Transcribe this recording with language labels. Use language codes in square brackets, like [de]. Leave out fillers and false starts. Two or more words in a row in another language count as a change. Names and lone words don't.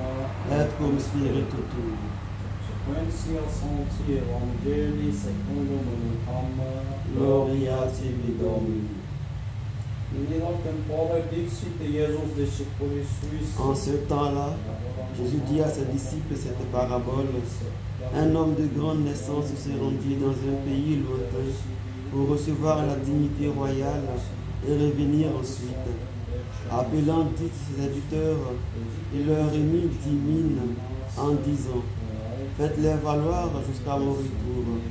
[la] Et cum spiritu tuo. sequentia Sancti Evangelii secundum minutam Gloria tibi Domini. in illo tempore dixit Iesus discipulis suis. [fr] En ce temps-là, Jésus dit à ses disciples cette parabole. Un homme de grande naissance se rendit dans un pays lointain pour recevoir la dignité royale et revenir ensuite. Appelant 10 serviteurs, il leur remit 10 000 en disant: faites-les valoir jusqu'à mon retour.